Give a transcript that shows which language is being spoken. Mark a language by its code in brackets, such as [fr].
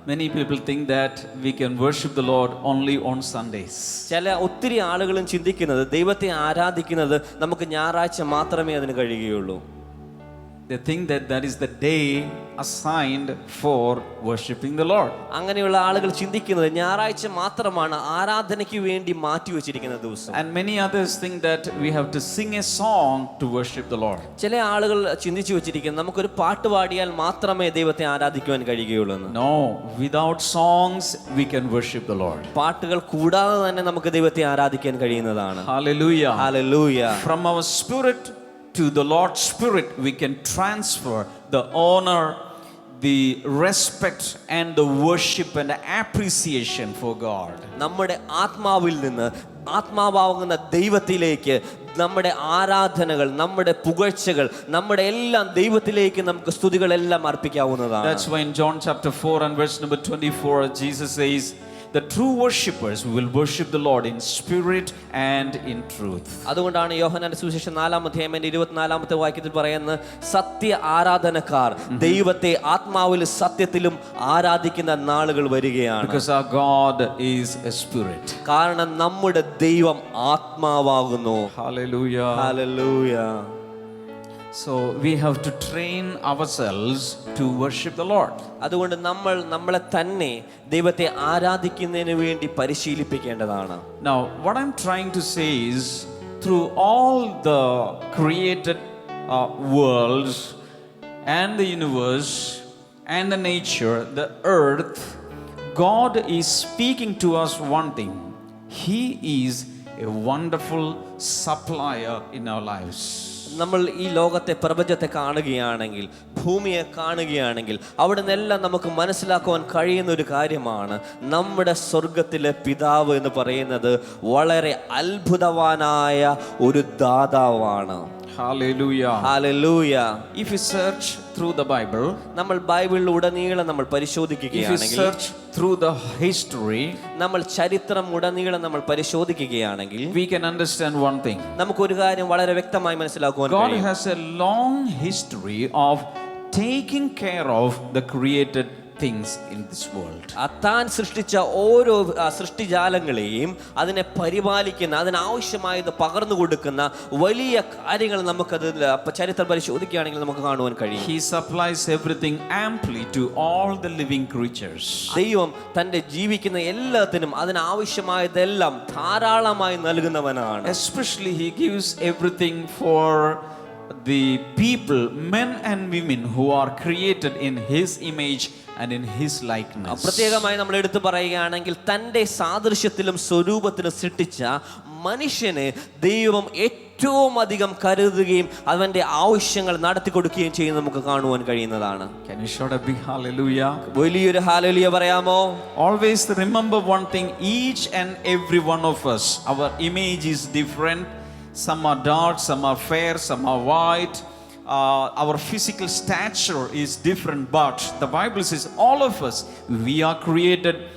[en] Many people think that we can worship the Lord only on Sundays. [ml] ഒത്തിരി ആളുകളും ചിന്തിക്കുന്നത് ദൈവത്തെ ആരാധിക്കുന്നത് നമുക്ക് ഞായറാഴ്ച മാത്രമേ അതിന് കഴിയുകയുള്ളൂ. [en] They think that that is the day assigned for worshiping the Lord. [ml] അങ്ങനെയുള്ള ആളുകൾ ചിന്തിക്കുന്നത് ഞായറാഴ്ച മാത്രമാണ് ആരാധനയ്ക്ക് വേണ്ടി മാറ്റി വെച്ചിരിക്കുന്ന ദിവസം. [en] And many others think that we have to sing a song to worship the Lord. [ml] ചില ആളുകൾ ചിന്തിച്ചു വെച്ചിരിക്കുന്നത് നമുക്കൊരു പാട്ട് പാടിയാൽ മാത്രമേ ദൈവത്തെ ആരാധിക്കുവാൻ കഴിയുകയുള്ളൂ എന്ന്. [en] No, without songs we can worship the Lord. [ml] പാട്ടുകൾ കൂടാതെ തന്നെ നമുക്ക് ദൈവത്തെ ആരാധിക്കാൻ കഴിയുന്നതാണ്. [en] Hallelujah. Hallelujah. From our spirit to the Lord's Spirit, we can transfer the honor, the respect and the worship and appreciation for God. [ml] നമ്മുടെ ആത്മാവിൽ നിന്ന് ആത്മാവാകുന്ന ദൈവത്തിലേക്ക് നമ്മുടെ ആരാധനകൾ, നമ്മുടെ പുകഴ്ചകൾ, നമ്മുടെ എല്ലാം ദൈവത്തിലേക്ക് നമുക്ക് സ്തുതികളെല്ലാം അർപ്പിക്കാവുന്നതാണ്. [en] That's why in John chapter 4 and verse number 24 Jesus says, the true worshippers will worship the Lord in spirit and in truth. [ml] അതുകൊണ്ടാണ് യോഹന്നാന്റെ സുവിശേഷം 4-ാം അധ്യായം 24-ാമത്തെ വാക്യത്തിൽ പറയുന്നത്, സത്യ ആരാധനക്കാർ ദൈവത്തെ ആത്മാവിലും സത്യത്തിലും ആരാധിക്കുന്ന നാളുകൾ വരികയാണ്. [en] Because our God is a spirit. [ml] കാരണം നമ്മുടെ ദൈവം ആത്മാവാകുന്നു. [en] Hallelujah. Hallelujah. So we have to train ourselves to worship the Lord. [ml] അതുകൊണ്ട് നമ്മളെ തന്നെ ദൈവത്തെ ആരാധിക്കുന്നതിന് വേണ്ടി പരിശീലിപ്പിക്കേണ്ടതാണ്. [en] Now what I'm trying to say is, through all the created worlds and the universe and the nature, the earth, God is speaking to us one thing. He is a wonderful supplier in our lives. [ml] നമ്മൾ ഈ ലോകത്തെ പ്രപഞ്ചത്തെ കാണുകയാണെങ്കിൽ, ഭൂമിയെ കാണുകയാണെങ്കിൽ അവിടെ നിന്നെല്ലാം നമുക്ക് മനസ്സിലാക്കുവാൻ കഴിയുന്ന ഒരു കാര്യമാണ്, നമ്മുടെ സ്വർഗത്തിലെ പിതാവ് എന്ന് പറയുന്നത് വളരെ അത്ഭുതവാനായ ഒരു ദാതാവാണ്. [en] Hallelujah. Hallelujah. If you search through the Bible, [ml] നമ്മൾ ബൈബിളിലുടനീളം നമ്മൾ [en] if you [ml] പരിശോധിക്കുകയാണെങ്കിൽ, [en] search through the history, [ml] നമ്മൾ ചരിത്രം ഉടനീളം നമ്മൾ പരിശോധിക്കുകയാണെങ്കിൽ [en] we can understand one thing. [ml] നമുക്കൊരു കാര്യം വളരെ വ്യക്തമായി മനസ്സിലാക്കുവാൻ [en] God [ml] കഴിയും. [en] has a long history of taking care of the created things in this world. [ml] താൻ സൃഷ്ടിച്ച ഓരോ സൃഷ്ടിജാലങ്ങളെയും അതിനെ പരിപാലിക്കുന്ന, അതിനാവശ്യമായത് പകർന്നു കൊടുക്കുന്ന വലിയ കാര്യങ്ങൾ നമുക്കത് ചരിത്രം പരിശോധിക്കുകയാണെങ്കിൽ നമുക്ക് കാണുവാൻ കഴിയും. [en] He supplies everything amply to all the living creatures. [ml] ദൈവം തൻ്റെ ജീവിക്കുന്ന എല്ലാത്തിനും അതിനാവശ്യമായതെല്ലാം ധാരാളമായി നൽകുന്നവനാണ്. [en] Especially he gives everything for the people, men and women who are created in his image and in his likeness. [ml] പ്രത്യേകമായി നമ്മൾ എടുത്തു പറയുകയാണെങ്കിൽ തൻ്റെ സാദൃശ്യത്തിലും സ്വരൂപത്തിലും സൃഷ്ടിച്ച മനുഷ്യനെ ദൈവം ഏറ്റവും അധികം കരുതുകയും അവന്റെ ആവശ്യങ്ങൾ നടത്തി കൊടുക്കുകയും ചെയ്യുന്നത് നമുക്ക് കാണുവാൻ കഴിയുന്നതാണ്. [en] Can you shout a big hallelujah? [ml] വലിയൊരു ഹല്ലേലൂയ പറയാമോ? [en] Always remember one thing, each and every one of us, our image is different. Some are dark, some are fair, some are white. Our physical stature is different, but the Bible says all of us, we are created